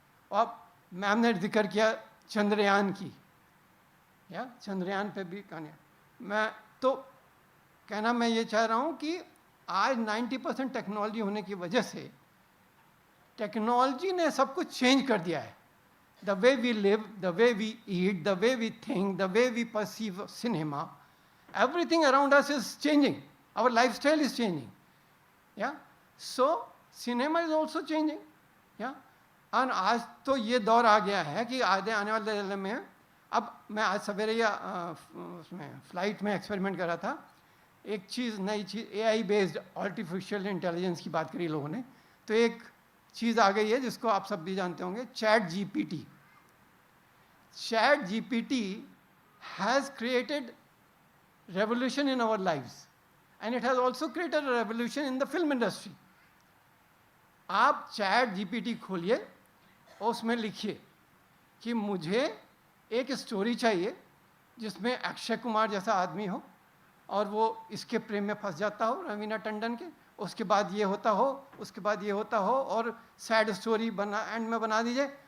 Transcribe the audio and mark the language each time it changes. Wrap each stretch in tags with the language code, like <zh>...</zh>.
<hi>और मैम ने जिक्र किया चंद्रयान की, या चंद्रयान पे भी कहानियाँ, मैं तो कहना मैं ये चाह रहा हूँ कि आज 90% टेक्नोलॉजी होने की वजह से टेक्नोलॉजी ने सब कुछ चेंज कर दिया है।</hi> <en>The way we live, the way we eat, the way we think, the way we perceive cinema, everything around us is changing. Our lifestyle is changing. Yeah? So, cinema is also changing. Yeah?</en> <hi>और आज तो ये दौर आ गया है कि आने वाले दिन में, अब मैं आज सवेरे या उसमें फ्लाइट में एक्सपेरिमेंट कर रहा था, एक चीज़, नई चीज़, AI बेस्ड आर्टिफिशियल इंटेलिजेंस की बात करी लोगों ने, तो एक चीज़ आ गई है जिसको आप सब भी जानते होंगे, chat GPT।</hi> <en>Chat GPT has created revolution in our lives and it has also created a revolution in the film industry.</en> <hi>आप चैट GPT खोलिए और उसमें लिखिए कि मुझे एक स्टोरी चाहिए जिसमें अक्षय कुमार जैसा आदमी हो और वो इसके प्रेम में फंस जाता हो रवीना टंडन के, उसके बाद ये होता हो, उसके बाद ये होता हो, और सैड स्टोरी बना, एंड में बना दीजिए,</hi>